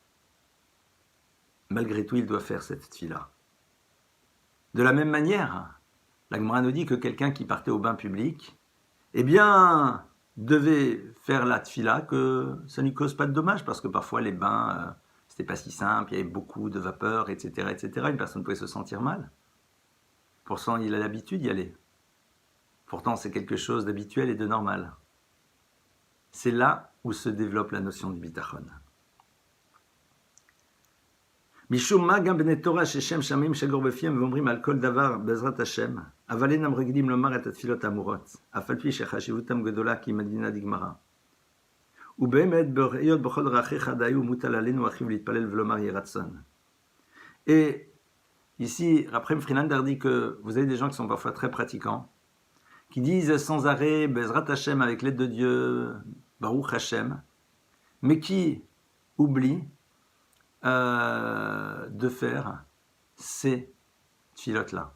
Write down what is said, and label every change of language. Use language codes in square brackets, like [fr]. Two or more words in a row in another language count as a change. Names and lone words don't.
[fr] Malgré tout, il doit faire cette tfila. De la même manière, la Gemara nous dit que quelqu'un qui partait au bain public, eh bien, devait faire la tfila, que ça ne lui cause pas de dommages, parce que parfois les bains, c'était pas si simple, il y avait beaucoup de vapeur, etc., etc. Une personne pouvait se sentir mal. Pourtant, il a l'habitude d'y aller. Pourtant, c'est quelque chose d'habituel et de normal. C'est là où se développe la notion du bitachon. [he] משום מה גם בני תורה ששם שמיים שגור בפיהם ואומרים על כל דבר בעזרת השם, אבל אינם רגילים לומר את התפילות האמורות, אף על פי שחשיבותם גדולה כי מדינה דגמרא. ובאמת, היות בכל דרכיך דהיו מוטל עלינו אחיו להתפלל ולומר יהי רצון. [fr] Et ici, Raphaël Friedlander dit que vous avez des gens qui sont parfois très pratiquants, qui disent sans arrêt [he] בעזרת השם [fr] avec l'aide de Dieu, [he] ברוך השם, [fr] mais qui oublient de faire ces tfilotes-là.